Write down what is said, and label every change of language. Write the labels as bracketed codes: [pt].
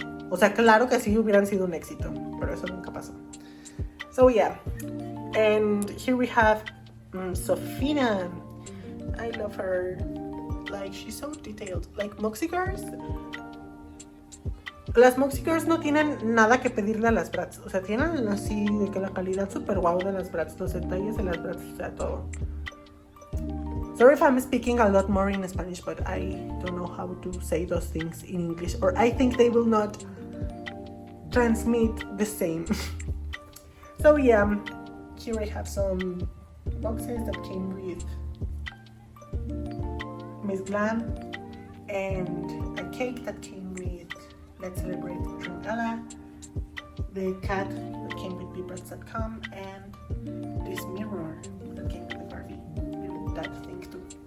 [es] O sea, claro que sí hubieran sido un éxito, pero eso nunca pasó. [en] So yeah, and here we have Sofina. I love her. Like, she's so detailed. Like, Moxie Girls. [es] Las Moxie Girls no tienen nada que pedirle a las Bratz. O sea, tienen así de que la calidad super wow de las Bratz, los detalles de las Bratz, o sea, todo. [en] Sorry if I'm speaking a lot more in Spanish, but I don't know how to say those things in English, or I think they will not transmit the same. So yeah, here I have some boxes that came with Miss Glam, and a cake that came with Let's Celebrate Dream Ella, the cat that came with BeBratz.com, and this mirror that came with the Barbie, and that thing too.